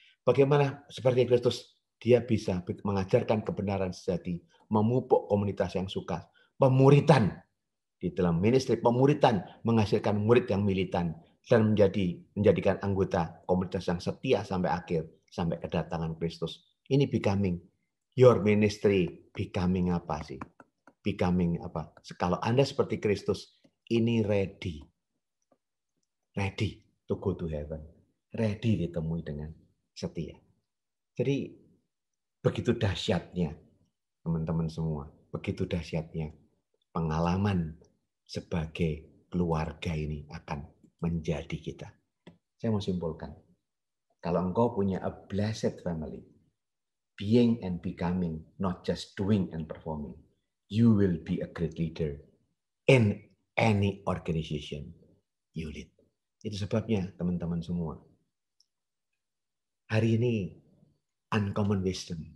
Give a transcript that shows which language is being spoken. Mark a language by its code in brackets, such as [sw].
[id] Bagaimana seperti Kristus, dia bisa mengajarkan kebenaran sejati, memupuk komunitas yang suka, pemuritan di dalam ministry, pemuritan menghasilkan murid yang militan dan menjadikan anggota komunitas yang setia sampai akhir, sampai kedatangan Kristus. Ini becoming. [en] Your ministry becoming [id] apa sih? Becoming apa? Kalau Anda seperti Kristus, ini ready. [en] Ready to go to heaven. [id] Ready ditemui dengan setia. Jadi begitu dahsyatnya teman-teman semua, begitu dahsyatnya pengalaman sebagai keluarga ini akan menjadi kita. Saya mau simpulkan. Kalau engkau punya [en] a blessed family, being and becoming, not just doing and performing, you will be a great leader in any organization you lead. [id] Itu sebabnya teman-teman semua. Hari ini uncommon wisdom.